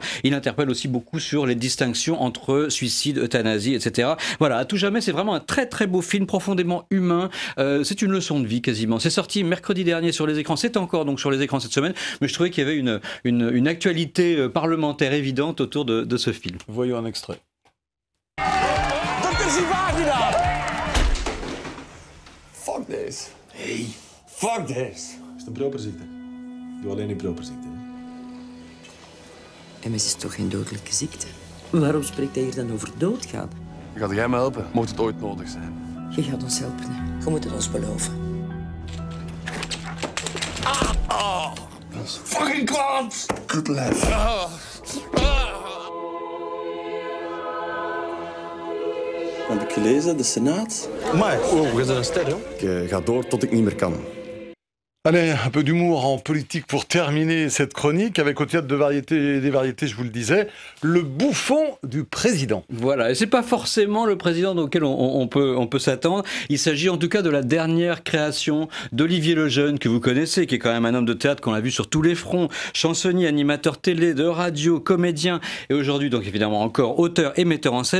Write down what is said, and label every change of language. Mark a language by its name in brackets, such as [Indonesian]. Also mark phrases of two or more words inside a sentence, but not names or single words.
[French] Il interpelle aussi beaucoup sur les distinctions entre suicide, euthanasie, etc. Voilà, à tout jamais, c'est vraiment un très très beau film, profondément humain. C'est une leçon de vie quasiment. C'est sorti mercredi dernier sur les écrans. C'est encore donc sur les écrans cette semaine, mais je trouvais qu'il y avait une actualité parlementaire évidente autour de ce film. Voyons un extrait. Dr. Zivagina! [English] Fuck this. Hey, fuck this. [Dutch] Is het een properziekte? Doe alleen die properziekte. MS is toch geen dodelijke ziekte? Waarom spreekt hij hier dan over doodgaan? Gaat jij me helpen, mocht het ooit nodig zijn? Je gaat ons helpen, hè? Je moet het ons beloven. Fucking klant! [English] Good lad. [Dutch] Heb ik gelezen, de Senaat? Maar, we zijn een ster, hoor. Ik ga door tot ik niet meer kan. [French] Allez, un peu d'humour en politique pour terminer cette chronique avec au Théâtre des Variétés, je vous le disais, le bouffon du président. Voilà, et c'est pas forcément le président auquel on peut s'attendre. Il s'agit en tout cas de la dernière création d'Olivier Lejeune, que vous connaissez, qui est quand même un homme de théâtre qu'on a vu sur tous les fronts, chansonnier, animateur télé, de radio, comédien, et aujourd'hui donc évidemment encore auteur et metteur en scène.